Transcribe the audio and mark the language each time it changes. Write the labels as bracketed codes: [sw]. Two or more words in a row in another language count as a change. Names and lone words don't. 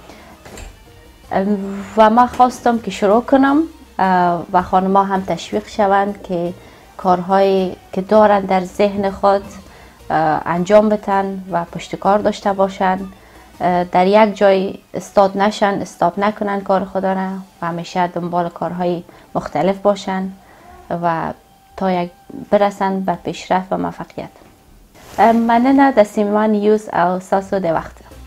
[fa] و من خواستم که شروع کنم و خانم‌ها هم تشویق شوند که کارهایی که دارن در ذهن خود انجام بدن و پشتکار داشته باشن، در یک جای استاد نشن، استاپ نکنن کار خدا را و همیشه دنبال کارهای مختلف باشن و تا برسن به پیشرفت و موفقیت. [ps] مننه د سیمان نیوز او ساسو د وخت